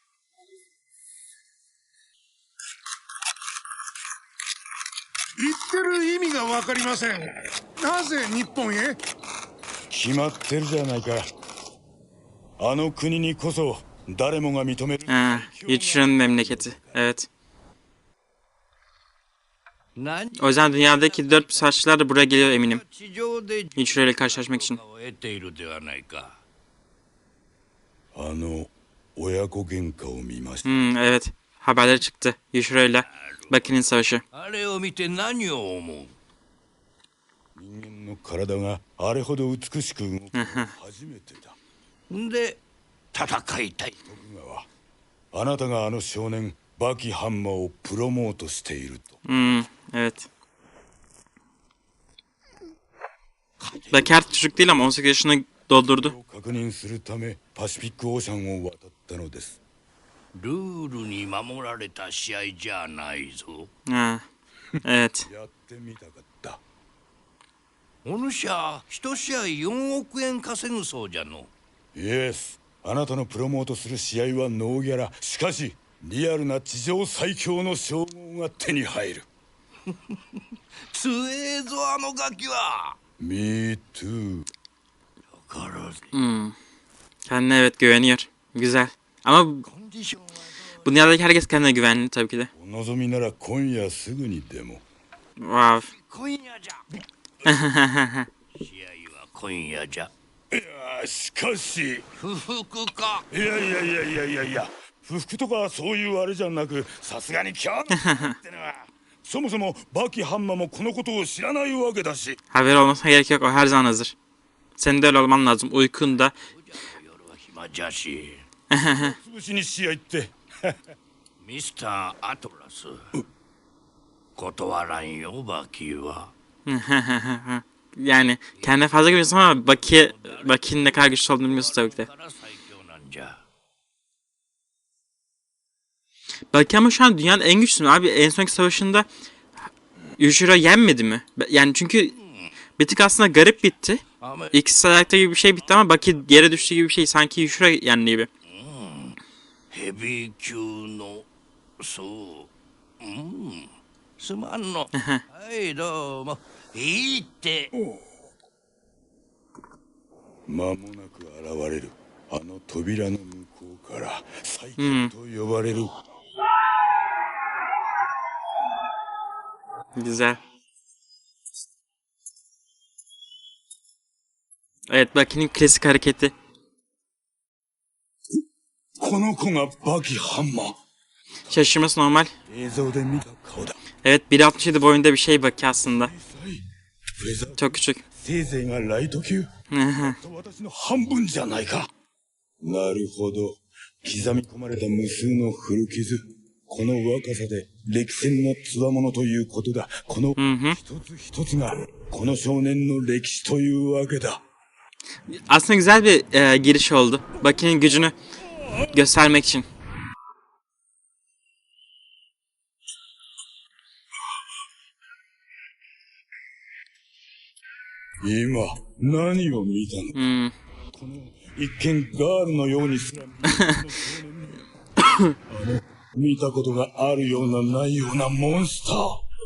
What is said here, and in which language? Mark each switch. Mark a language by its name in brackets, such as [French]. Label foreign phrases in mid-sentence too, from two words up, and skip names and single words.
[Japanese] 言ってる意味がわかりません。なぜ日本へ？決まってるじゃないか。あの国にこそ誰もが認める。 [Turkish] Yushiro'nun memleketi. Evet. O yüzden dünyadaki 4 savaşçılar da buraya geliyor eminim. Yushiro ile karşılaşmak için. [Japanese] あの親子喧嘩を見ました。 [Turkish] Evet. Haberleri çıktı. Yushiro ile Baki'nin savaşı. [Japanese] 人間の体があれほど美しく動くのは初めてだ。で、戦いたい。徳川、あなたがあの少年バキハンマをプロモートしていると。 [Turkish] Evet. Baki artık çocuk değil ama 18 yaşını doldurdu. [Japanese] 確認するため [English] Pacific Ocean [Japanese] を渡ったのです。ルールに守られた試合じゃないぞ。 [Turkish] Evet. [Japanese] やってみたかった。お主は一試合4億円稼ぐそうじゃの。イエス、あなたのプロモートする試合はノーギャラ。しかしリアルな地上最強の称号が手に入る。強えぞあのガキは。 [English] Me too. [Turkish] Kendine evet güveniyor. Güzel. Ama [Japanese] コンディションは [Turkish] bu dünyadaki herkes kendine güvenli tabii ki de. [Japanese] お望みなら今夜すぐにでも。 Wow. 今夜じゃ。試合は今夜じゃ。いやしかし。不服か。いや不服とかそういうあれじゃなく、さすがに今日のってのはそもそもバキハンマもこのことを知らないわけだし。 [Turkish] Haber olmasına gerek yok. O her zaman hazır. Senin de öyle olman lazım. Uykunda. [Japanese] 夜は暇じゃし。潰しにしやいって。ミスター・アトラス断らんよバキは。 [Turkish] Yani kendine fazla güveniyorsun ama Baki'nin ne kadar güçlü olduğunu bilmiyorsun tabii ki de. [Japanese] から最強なんじゃ。 [Turkish] Baki ama şu an dünyanın en güçlüsü mü abi? En sonki savaşında Yujiro yenmedi mi? Yani çünkü bir tık aslında garip bitti. [Japanese] 雨 [Turkish] İkisi ayakta gibi bir şey bitti ama Baki yere düştü gibi bir şey. Sanki Yujiro yendi gibi. [Japanese] ヘビー級のそう。すまんの。はいどうも。いいって。間もなく現れるあの扉の向こうから最強と呼ばれる、 [Turkish] Güzel. Evet, Baki'nin klasik hareketi. [Japanese] この子がバキハンマー。 [Turkish] Şaşırması normal. [Japanese] 映像で見た顔だ。 [Turkish] Evet, 1.67 boyunda bir şey Baki aslında. [Japanese] フェザー [Turkish] Çok küçük. [Japanese] せいぜいがライト級。私の半分じゃないか。なるほど。刻み込まれた無数の古傷。この若さで歴戦の強者ということだ。この一つ一つがこの少年の歴史というわけだ。 [Turkish] Aslında güzel bir giriş oldu. Baki'nin gücünü göstermek için. [Japanese] 今何を見たの、この一見ガールのようにすら見えるこの少年に見たことがあるようなないようなモンスター。